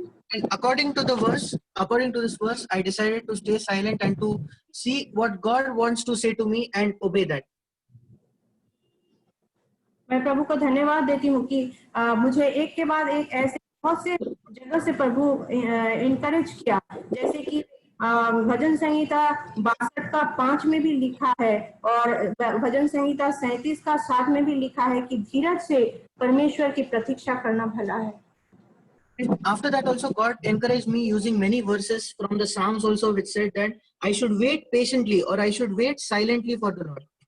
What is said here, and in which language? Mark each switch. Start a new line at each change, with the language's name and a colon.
English: And according to this verse, I decided to stay silent and to see what God wants to say to me and obey that.
Hindi: मैं प्रभु को धन्यवाद देती हूँ कि मुझे एक के बाद एक ऐसे बहुत से जगह से प्रभु इनकरेज किया, जैसे कि भजन संहिता 62 का 5 में भी लिखा है और भजन संहिता 37 का 7 में भी लिखा है कि धीरज से परमेश्वर की प्रतीक्षा करना भला है।
English: After that also God encouraged me using many verses from the Psalms also, which said that I should wait patiently or I should wait silently for the Lord.